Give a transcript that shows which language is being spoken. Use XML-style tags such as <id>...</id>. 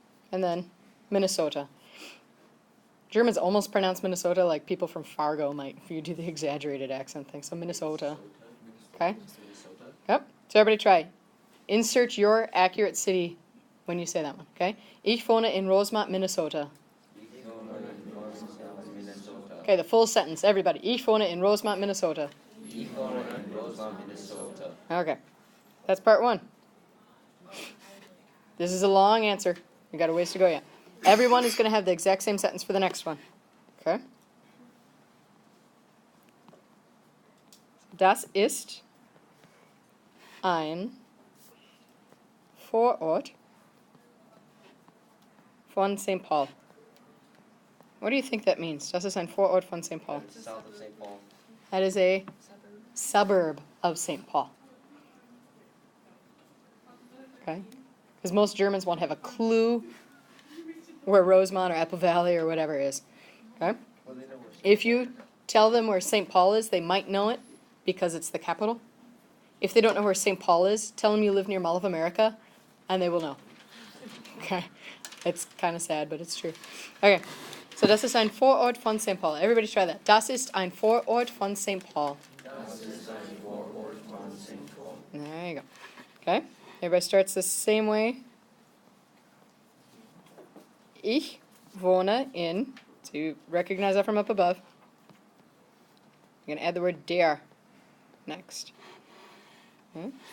<en>And then Minnesota. Germans almost pronounce Minnesota like people from Fargo might if you do the exaggerated accent thing. So Minnesota. Okay? Yep. So everybody try. Insert your accurate city when you say that one. Okay?</en> <de>Ich wohne in Rosemont, Minnesota.</de> <en>Okay, the full sentence. Everybody.</en> <de>Ich wohne in Rosemont, Minnesota. Ich wohne in Rosemont, Minnesota.</de> <en>Okay. That's part one. This is a long answer. You got a ways to go yet. Everyone is going to have the exact same sentence for the next one. Okay?</en> <de>Das ist ein Vorort von St. Paul.</de> <en>What do you think that means?</en> <de>Das ist ein Vorort von St. Paul.</de> <en>South of St. Paul. That is a suburb of St. Paul. Okay? Because most Germans won't have a clue where Rosemont or Apple Valley or whatever is. Okay? If you tell them where St. Paul is, they might know it because it's the capital. If they don't know where St. Paul is, tell them you live near Mall of America, and they will know. Okay? It's kind of sad, but it's true. Okay.</en> <de>So das ist ein Vorort von St. Paul.</de> <en>Everybody try that.</en> <de>Das ist ein Vorort von St. Paul. Das ist ein Vorort von St. Paul.</de> <en>There you go. Okay? Everybody starts the same way.</en> <de>Ich wohne in,</de> <en>so you recognize that from up above. You're going to add the word der next. Okay.</en>